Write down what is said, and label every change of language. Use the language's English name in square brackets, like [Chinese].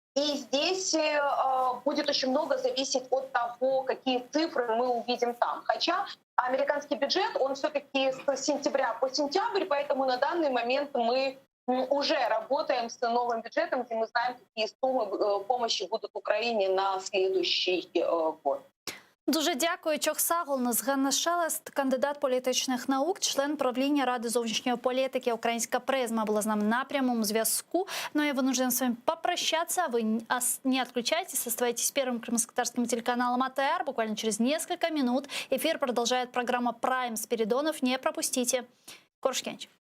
[Russian] И здесь будет очень много зависеть от того, какие цифры мы увидим там. Хотя американский бюджет, он все-таки с сентября по сентябрь, поэтому на данный момент мы уже работаем с новым бюджетом, где мы знаем, какие суммы помощи будут Украине на следующий год. [Ukrainian] Дуже дякую. [Crimean Tatar] Чох Саголнес, [Ukrainian] Ганна Шелест, кандидат політичних наук, член правління Ради зовнішньої політики «Українська призма», була з нами на прямом зв'язку. [Russian] Но я вынуждена с вами попрощаться. Вы не отключайтесь, оставайтесь первым крымско-татарским телеканалом АТР. Буквально через несколько минут эфир продолжает программа «Прайм» Спиридонов. Не пропустите. [Crimean Tatar] Коршкенч.